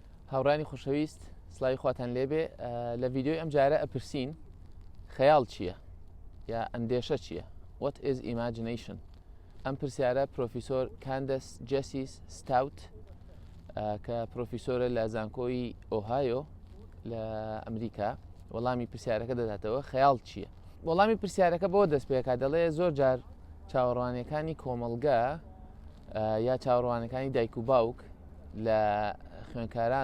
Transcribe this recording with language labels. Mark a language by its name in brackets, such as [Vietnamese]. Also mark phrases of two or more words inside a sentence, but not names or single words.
[Central Kurdish] هاوڕانی خۆشەویست سڵاوی خواتان لێبێ لە ڤیددیۆی ئەم جارە ئەپرسین خەیاڵ چییە یا ئەندێشە چییە؟ [English] What is imagination؟ [Central Kurdish] ئەم پرسیارە پرۆفیسۆر کاندەس جێسیس ستاوت کە پرۆفیسۆرە لە زانکۆی ئۆهایۆ لە ئەمریکا وەڵامی پرسیارەکە دەداتەوە خەیاڵ چییە؟ وەڵامی پرسیارەکە بۆ دەست پێکات دەڵێ زۆر جار چاوەڕوانیەکانی کۆمەڵگا یا چاوەڕوانەکانی دایک و باوک لە خوێنکاران